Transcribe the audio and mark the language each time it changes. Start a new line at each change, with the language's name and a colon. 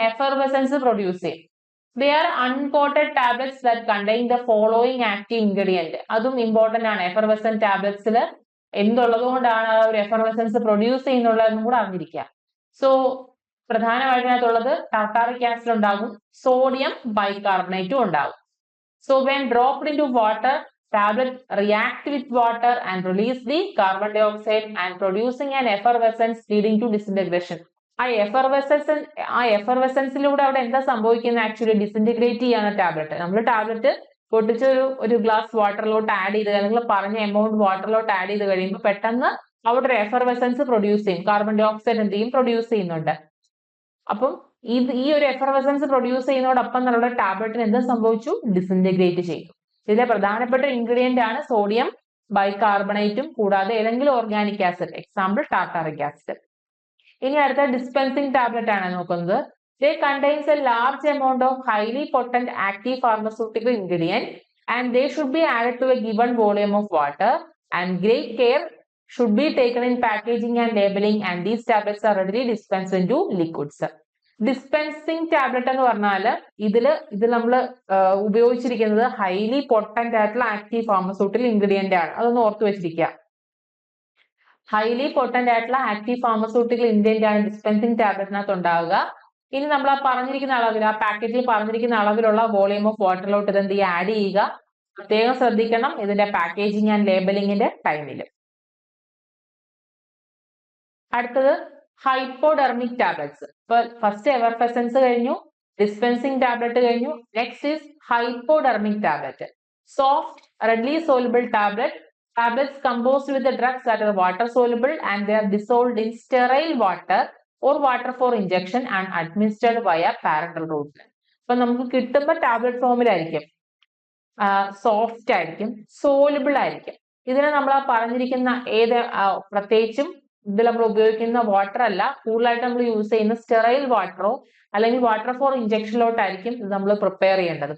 Malayalam: Effervescence produce ചെയ്യും.
English: They are uncoated tablets that contain the following active ingredient.
Malayalam: അതും important ആണ്. എഫർവെസന്റ് ടാബ്ലറ്റ്സിൽ എന്തുള്ളത് കൊണ്ടാണ് ആ ഒരു എഫർവെസൻസ് പ്രൊഡ്യൂസ് ചെയ്യുന്നുള്ളതെന്നും കൂടെ അറിഞ്ഞിരിക്കുക. സോ പ്രധാനമായിട്ടുള്ളത് ടാർട്ടാറിക് ആസിഡ് ഉണ്ടാകും, സോഡിയം ബൈകാർബണേറ്റും ഉണ്ടാകും.
English: So when dropped into water, tablet react with water and release the carbon dioxide and producing an effervescence leading to disintegration.
Malayalam: ആ എഫർവെസൻസിലൂടെ അവിടെ എന്താ സംഭവിക്കുന്നത്? ആക്ച്വലി ഡിസിൻറ്റിഗ്രേറ്റ് ചെയ്യാണ് ടാബ്ലറ്റ്. നമ്മൾ ടാബ്ലറ്റ് പൊട്ടിച്ച് ഒരു ഗ്ലാസ് വാട്ടറിലോട്ട് ആഡ് ചെയ്ത് അല്ലെങ്കിൽ പറഞ്ഞ എമൗണ്ട് വാട്ടറിലോട്ട് ആഡ് ചെയ്ത് കഴിയുമ്പോൾ പെട്ടെന്ന് അവിടെ ഒരു എഫർവെസൻസ് പ്രൊഡ്യൂസ് ചെയ്യും. കാർബൺ ഡൈ ഓക്സൈഡ് എന്ത് ചെയ്യും? പ്രൊഡ്യൂസ് ചെയ്യുന്നുണ്ട്. അപ്പം ഈ ഒരു എഫർവെസൻസ് പ്രൊഡ്യൂസ് ചെയ്യുന്നതോടൊപ്പം നമ്മുടെ ടാബ്ലറ്റിന് എന്ത് സംഭവിച്ചു? ഡിസിൻറ്റിഗ്രേറ്റ് ചെയ്തു. ഇതിലെ പ്രധാനപ്പെട്ട ഇൻഗ്രീഡിയന്റ് ആണ് സോഡിയം ബൈകാർബണേറ്റും കൂടാതെ ഏതെങ്കിലും organic acid, example tartaric acid. ഇനി അടുത്ത ഡിസ്പെൻസിങ് ടാബ്ലറ്റ് ആണ് നോക്കുന്നത്.
English: They contains a large amount of highly potent active pharmaceutical ingredient and they should be added to a given volume of water and great care should be taken in packaging and labeling and these tablets are readily dispensed into liquids.
Malayalam: Dispensing tablet എന്ന് പറഞ്ഞാൽ ഇതിൽ നമ്മൾ ഉപയോഗിച്ചിരിക്കുന്നത് highly potent ആയിട്ടുള്ള active pharmaceutical ingredient ആണ്. അതൊന്ന് ഓർത്ത് വെച്ചിരിക്കുക. ഹൈലി പൊട്ടന്റ് ആയിട്ടുള്ള ആക്റ്റീവ് ഫാർമസ്യൂട്ടിക്കൽ ഇൻഗ്രീഡിയന്റ് ആണ് ഡിസ്പെൻസിങ് ടാബ്ലറ്റിനകത്ത് ഉണ്ടാവുക. ഇനി നമ്മൾ ആ പറഞ്ഞിരിക്കുന്ന അളവിൽ, ആ പാക്കേജിൽ പറഞ്ഞിരിക്കുന്ന അളവിലുള്ള വോളിയം ഓഫ് വാട്ടറിലോട്ട് ഇതെന്ത് ചെയ്യുക? ആഡ് ചെയ്യുക. പ്രത്യേകം ശ്രദ്ധിക്കണം ഇതിന്റെ പാക്കേജിങ് ആൻഡ് ലേബലിംഗിന്റെ ടൈമിൽ. അടുത്തത് ഹൈപ്പോഡെർമിക് ടാബ്ലറ്റ്സ്. ഇപ്പൊ ഫസ്റ്റ് എഫർവെസൻസ് കഴിഞ്ഞു, ഡിസ്പെൻസിങ് ടാബ്ലറ്റ് കഴിഞ്ഞു.
English: Next is hypodermic tablet. Soft readily soluble tablets composed with the drugs that are water soluble and they are dissolved in sterile water or water for injection and administered via parenteral route.
Malayalam: ഇപ്പൊ നമുക്ക് കിട്ടുമ്പോൾ tablet ഫോമിലായിരിക്കും, soft ആയിരിക്കും, soluble ആയിരിക്കും. ഇതിനെ നമ്മൾ ആ പറഞ്ഞിരിക്കുന്ന പ്രത്യേകിച്ചും ഇതിൽ നമ്മൾ ഉപയോഗിക്കുന്ന വാട്ടർ അല്ല, കൂടുതലായിട്ട് നമ്മൾ യൂസ് ചെയ്യുന്ന സ്റ്റെറൈൽ വാട്ടറോ അല്ലെങ്കിൽ വാട്ടർ ഫോർ ഇഞ്ചക്ഷനിലോട്ടായിരിക്കും ഇത് നമ്മൾ പ്രിപ്പയർ ചെയ്യേണ്ടത്.